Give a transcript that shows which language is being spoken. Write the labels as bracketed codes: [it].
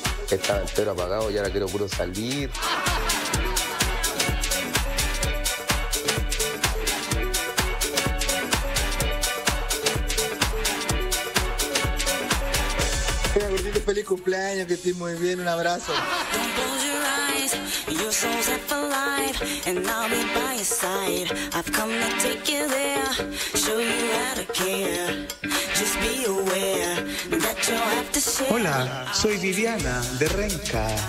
[es] estaba entero apagado y ahora quiero puro salir. Hola, gordito, feliz cumpleaños, que estés muy bien, un abrazo. [en] Your soul's set for life, and I'll be by your side. I've come to take you there, show you how to care. Just be aware that you'll have to share. [es] Hola, soy Viviana de Renca.